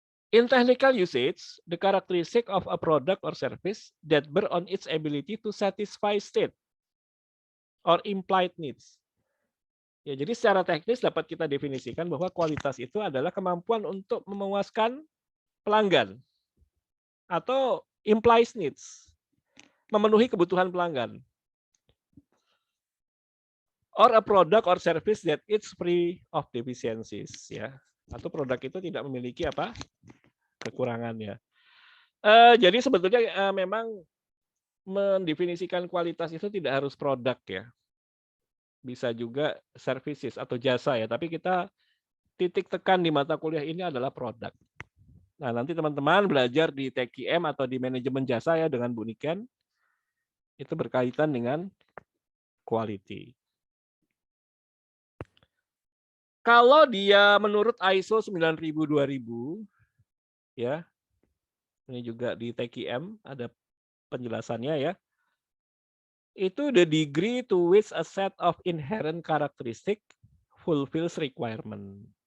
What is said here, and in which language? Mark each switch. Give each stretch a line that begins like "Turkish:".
English: In technical usage, the characteristic of a product or service that bear on its ability to satisfy state or implied needs.
Indonesian: Ya, jadi secara teknis dapat kita definisikan bahwa kualitas itu adalah kemampuan untuk memuaskan pelanggan atau implies needs, memenuhi kebutuhan pelanggan.
English: Or a product or service that it's free of deficiencies, ya.
Indonesian: Atau produk itu tidak memiliki apa kekurangannya. Jadi sebetulnya memang mendefinisikan kualitas itu tidak harus produk ya. bisa juga services atau jasa ya. Tapi kita titik tekan di mata kuliah ini adalah produk. Nah, nanti teman-teman belajar di TKM atau di manajemen jasa ya dengan Bu Niken, itu berkaitan dengan quality. Kalau dia menurut ISO 9000-2000, ya, ini juga di TKM ada penjelasannya ya.
English: Itu the degree to which a set of inherent characteristic fulfills requirement.